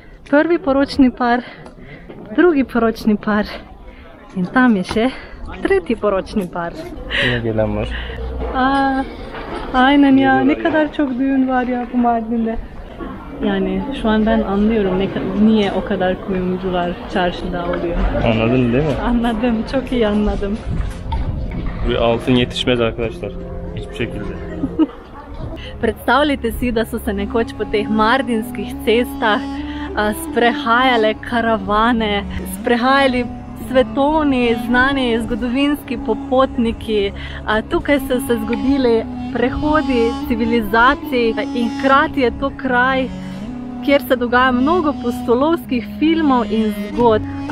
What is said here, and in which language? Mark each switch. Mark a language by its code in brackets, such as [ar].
[sl] Prvi poročni par, drugi poročni par in tam je še tretji poročni par. [tr] Yine gelen var. Aynen ya, ne kadar çok düğün var ya bu Mardin'de. Yani şu an ben anlıyorum niye o kadar kuyumcular çarşıda oluyor. Anladın değil mi? Anladım, çok iyi anladım. Buraya altın yetişmez arkadaşlar, hiçbir şekilde. [sl] Predstavljajte si, da so se nekoč po teh mardinskih cestah sprehajale karavane, sprehajali svetovni znani zgodovinski popotniki. Tukaj so se zgodili prehodi civilizacij in hkrati je to kraj, kjer se dogaja mnogo pustolovskih filmov in zgodb.